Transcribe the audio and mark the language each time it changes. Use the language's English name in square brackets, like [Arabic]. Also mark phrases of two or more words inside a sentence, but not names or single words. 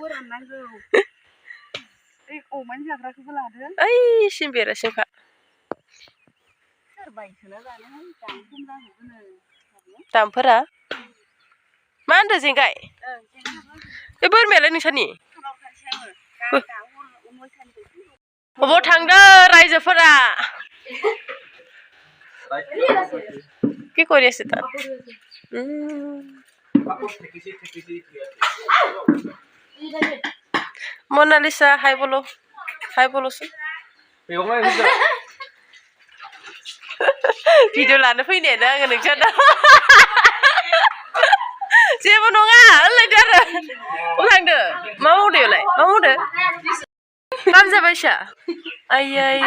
[Bodo] ओइसिम बेरासिमखा दामफोरा मा होनदो जेंगाय बे बोरमायालाय नोंसानि अबाव थांदो रायजोफोरा [Assamese] কি কৰি আছে তাত মনালিসা হাই বল'सो [Bodo] भिडिअ लानो फैनायानो आङो नोंसाना जेबो नङा होनलायदो आरो थांदो मा मावदो इयावलाय मा मावदो काम जाबायसा आइया